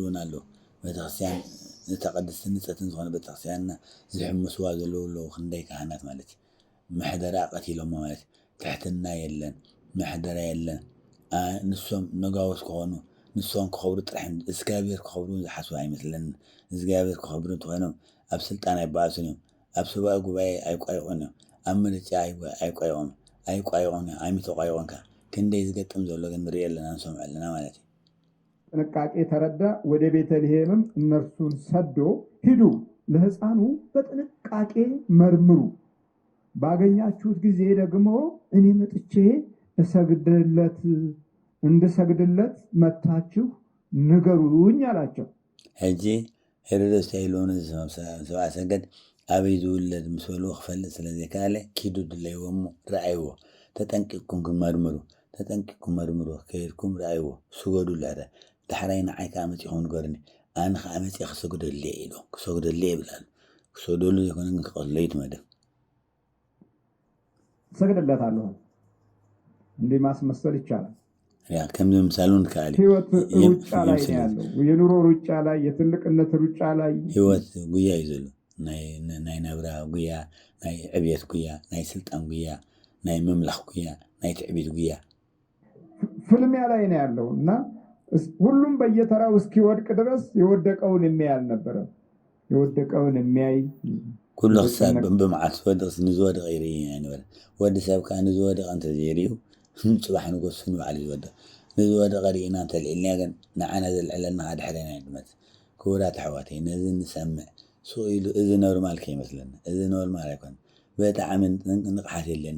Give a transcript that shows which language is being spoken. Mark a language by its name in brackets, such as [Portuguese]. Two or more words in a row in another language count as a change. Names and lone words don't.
[Tigrinya] እውን ኣለዉ ቤተክርስትያን ዝተቀድስቲ ንፀትን ዝኾነ ቤተክርስትያንና ዝሕምስዋ ዘለዉ ኣለዉ ክንደይ ካህናት ማለት እዩ ምሕደራ ቀቲሎም ማለት ትሕትና የለን ምሕደራ የለን ንሶም ነጋወስ ክኾኑ ንሶም ክኸብሩ ጥራሕ እግዚአብሔር ክኸብሩ ዝሓስቡ ኣይመስለኒ እግዚአብሔር ክኸብሩ እንትኾኖም ኣብ ስልጣን ኣይበኣሱን እዮም ኣብ ሰብኣዊ ጉባኤ ኣይቋይቑን እዮም ኣብ ምርጫ ኣይቋይቑን ኣይምተቋይቑንካ ክንደይ ዝገጥም ዘሎ ግን ንሪኦ ኣለና ንሰምዖ ኣለና ማለት እዩ [Amharic] ጥንቃቄ ተረዳ ወደ ቤተልሔምም እነርሱን ሰዶ ሂዱ ለሕፃኑ በጥንቃቄ መርምሩ ባገኛችሁት ጊዜ ደግሞ እኔ መጥቼ እንድሰግድለት መታችሁ ንገሩኝ አላቸው [Tigrinya] ሕጂ ሄሮድስ ተይሎን ሰብኣ ሰገድ ኣበይ ዝውለድ ምስ በልዎ ክፈልጥ ስለዘይከኣለ ኪዱ ድለይዎሞ ረኣይዎ ተጠንቂቅኩም መርምሩ ከይድኩም ረኣይዎ ስገዱሉ ኣረ ዳሕራይ ንዓይ ከዓ መፂኹም ንገሩኒ ኣነ ከዓ መፂ ክሰግደልየ ኢሎም ክሰግደልየ ይብላሉ ክሰግደሉ ዘይኮነ ግን ክቐትሎ ይትመደብ [Amharic] እሰግድለታለሁ። እንዲህ ማስመሰል ይቻላል። [Tigrinya] ከም ምሳሉን ካሊ [Amharic] ህይወት ሩጫ ላይ ነው ያለው። የኑሮ ሩጫ ላይ፣ የትልቅነት ሩጫ ላይ [Tigrinya] ህይወት ጉያ እዩ ዘሎ። ናይ ነብራ ጉያ፣ ናይ ዕብየት ጉያ፣ ናይ ስልጣን ጉያ፣ ናይ ምምላኽ ጉያ፣ ናይ ትዕቢት ጉያ [Amharic] ፍልሚያ ላይ ነው ያለው እና ሁሉም በየተራው እስኪወድቅ ድረስ የወደቀውን የሚያይ አልነበረም። የወደቀውን የሚያይ [Tigrinya] ኩሉ ክሳብ ብመዓት ዝወድቕ ንዝወድቕ ይርኢ ኣይነበረ። ወዲ ሰብ ከዓ ንዝወድቕ እንተዘይርዩ ፅባሕ ንጎሱ ንባዕሉ ዝወድቕ ንዝወድቕ ርኢና እንተልዒልና ግን ንዓና ዘልዕለና ድሕረና ድመት ክቡራት ኣሕዋተይ ነዚ ንሰምዕ ሱቕ ኢሉ እዚ ኖርማል ከይመስለና። እዚ ኖርማል ኣይኮነ። ብጣዕሚ ንቕሓት የለና፣